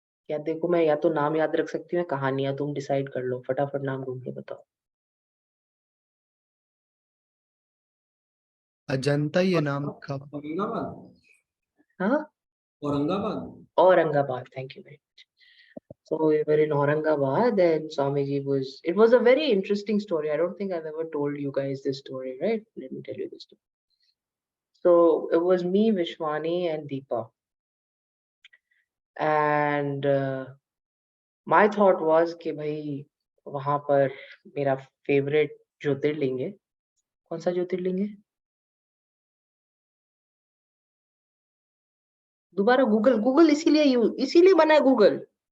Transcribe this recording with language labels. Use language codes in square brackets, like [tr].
[hi] या देखो, मैं या तो नाम याद रख सकती हूँ या कहानियां, तुम डिसाइड कर लो, फटाफट नाम ढूंढ के बताओ। अजंता ये नाम का। औरंगाबाद। हाँ, Aurangabad. Aurangabad, [en] Thank you very much. So we were in Aurangabad and Swamiji it was a very interesting story. I don't think I've ever told you guys this story, right? Let me tell you this story. So it was me, Vishwani and Deepa. And my thought was [hi] कि भाई वहां पर मेरा favourite ज्योतिर्लिंग है। कौन सा ज्योतिर्लिंग है? दोबारा गूगल, गूगल इसीलिए बना है गूगल।